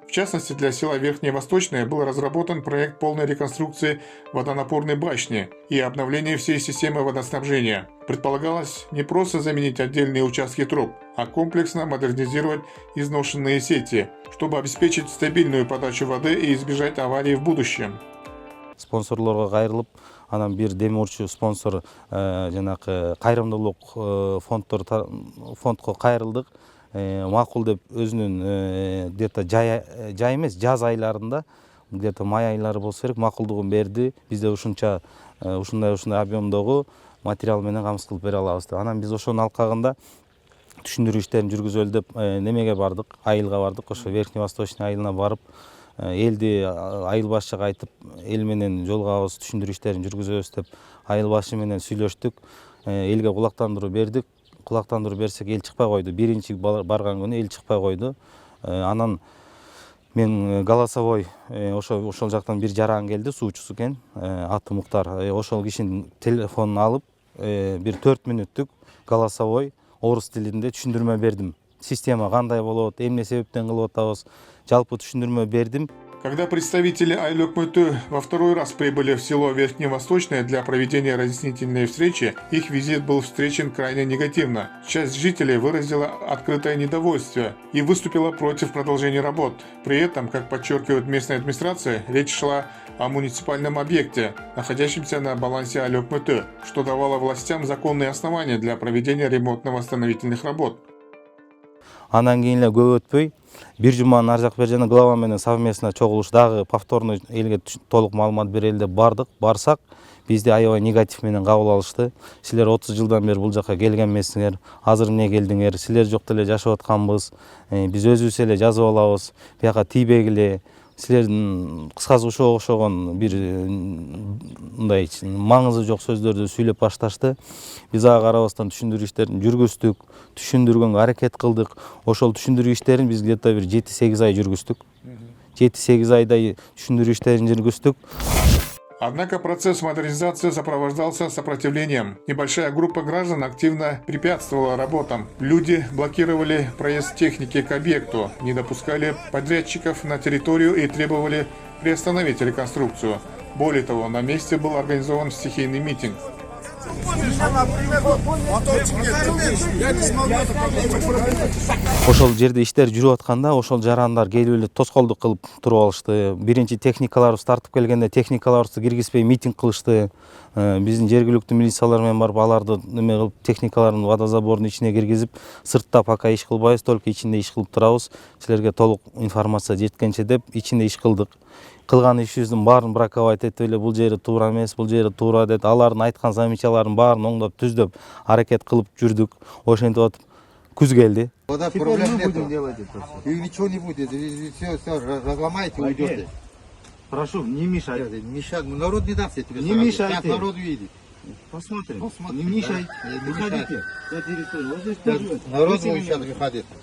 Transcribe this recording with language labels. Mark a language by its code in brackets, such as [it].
[ru] В частности, для села Верхнее Восточное был разработан проект полной реконструкции водонапорной башни и обновления всей системы водоснабжения. Предполагалось не просто заменить отдельные участки труб, а комплексно модернизировать изношенные сети, чтобы обеспечить стабильную подачу воды и избежать аварий в будущем. [ky] Спонсорлорго кайрылып, анан бир демурчу спонсор жанагы кайрымдуулук фондко кайрылдык. Макул деп өзүнүн где-то жай эмес, жаз айларында, где-то май айлары болсо керек, макулдугун берди. Бизде ушунча ушундай объемдогу материал менен камсыз кылып бере алабыз деп. Анан биз ошонун алкагында түшүндүрүү иштерин жүргүзөлү деп немеге бардык, айылга бардык. Ошо Верхний Восточный айылына барып, элди айыл башчыга айтып, эл менен жолугабыз, түшүндүрүү иштерин жүргүзөбүз деп айыл башы менен сүйлөштүк. Элге кулактандыруу бердик. Кулактандыруу берсек эл чыкпай койду. Биринчи барган күнү эл чыкпай койду. Анан мен голосовой ошол жактан бир жаран келди, суучусу экен, аты Муктар. Ошол кишинин телефонун алып, бир 4 мүнөттүк голосовой орус тилинде түшүндүрмө бердим. Система кандай болот, эмне себептен кылып атабыз, жалпы түшүндүрмө бердим. [ru] Когда представители Айлюк-Мэтэ во второй раз прибыли в село Верхневосточное для проведения разъяснительной встречи, их визит был встречен крайне негативно. Часть жителей выразила открытое недовольство и выступила против продолжения работ. При этом, как подчеркивает местная администрация, речь шла о муниципальном объекте, находящемся на балансе Айлюк-Мэтэ, что давало властям законные основания для проведения ремонтно-восстановительных работ. [ky] Андан кийин эле көп өтпөй, бир жуманын ар жак бери жана глава менен совместно чогулуш дагы повторно элге толук маалымат берели деп бардык. Барсак, бизди аябай негатив менен кабыл алышты. Силер 30 жылдан бери бул жакка келген эмессиңер, азыр эмне келдиңер, силер жок деле жашап атканбыз, биз өзүбүз эле жазып алабыз, бияка тийбегиле. силердин кыскасы ошого окшогон бир мындай маңызы жок сөздөрдү сүйлөп башташты. Биз ага карабастан түшүндүрүү иштерин жүргүздүк, түшүндүргөнгө аракет кылдык. Ошол түшүндүрүү иштерин биз где-то бир 7-8 ай жүргүздүк. 7-8 айдай түшүндүрүү иштерин жүргүздүк. [ru] Однако процесс модернизации сопровождался сопротивлением. Небольшая группа граждан активно препятствовала работам. Люди блокировали проезд техники к объекту, не допускали подрядчиков на территорию и требовали приостановить реконструкцию. Более того, на месте был организован стихийный митинг. [ky] Ошол жерде иштер жүрүп атканда ошол жарандар келип эле тоскоолдук кылып туруп алышты. Биринчи техникаларыбыз тартып келгенде техникаларыбызды киргизбей митинг кылышты. Биздин жергиликтүү милициялар менен барып аларды неме кылып техникаларын водозабордун ичине киргизип, сыртта пока иш кылбайбыз, только ичинде иш кылып турабыз. Силерге толук информация жеткенче деп ичинде иш кылдык. Кылган ишибиздин баарын браковать этип эле бул жери туура эмес, бул жери туура деп, алардын айткан замечаларын баарын оңдоп, түздөп, аракет кылып жүрдүк. Ошентип атып күз келди. [ru] Вода проблем нету. И ничего не будет. Все разломаете и уйдете. Прошу, не мешайте. Мешать. Народ не даст, я тебе Не сразу. мешайте. Сейчас народ видит. Посмотрим. Посмотрим, Не мешайте. да. Не Выходите. За территорию. Вот здесь тоже. Народ Вы будет сейчас выходить.